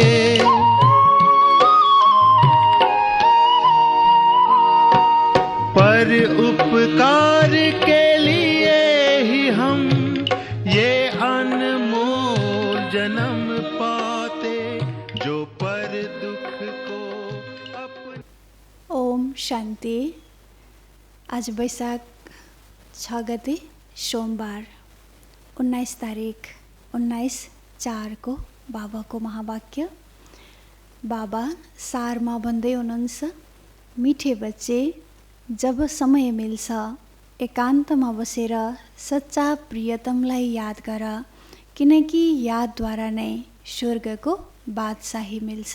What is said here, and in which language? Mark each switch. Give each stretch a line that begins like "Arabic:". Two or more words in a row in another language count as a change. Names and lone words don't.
Hindi: पर उपकार के लिए ही हम ये अनमोल जन्म पाते, जो पर दुख को अपने। ओम शांति।
Nepali: आज वैशाख 6 गते सोमबार 19 तारिक 19/4 को बाबाको महावाक्य। बाबा सारमा भन्दै हुनुहुन्छ,
Hindi: मिठे बच्चे,
Nepali: जब समय मिल्छ एकान्तमा बसेर सच्चा प्रियतमलाई याद गर, किनकि यादद्वारा नै स्वर्गको बादशाही मिल्छ।